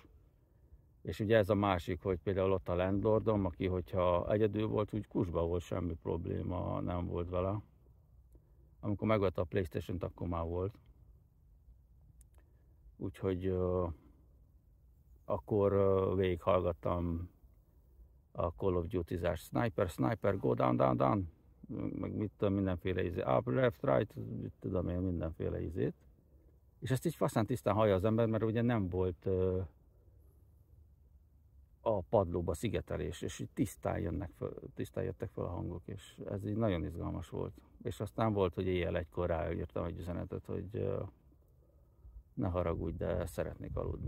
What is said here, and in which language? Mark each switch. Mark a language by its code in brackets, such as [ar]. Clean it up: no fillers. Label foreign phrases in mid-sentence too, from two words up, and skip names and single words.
[hu] És ugye ez a másik, hogy például ott a landlordom, aki hogyha egyedül volt, úgy kusba volt, semmi probléma nem volt vele. Amikor megvette a PlayStation-t, akkor már volt. Úgyhogy akkor végighallgattam a Call of Duty-zás, [en] sniper, go down, [hu] meg mit tudom, mindenféle [en] up, left, right, [hu] mit tudom én, mindenféle izét. És ezt így faszán tisztán hallja az ember, mert ugye nem volt a padlóba szigetelés, és így tisztán jöttek fel a hangok, és ez így nagyon izgalmas volt. És aztán volt, hogy éjjel 1-kor ráírtam egy üzenetet, hogy ne haragudj, de szeretnék aludni.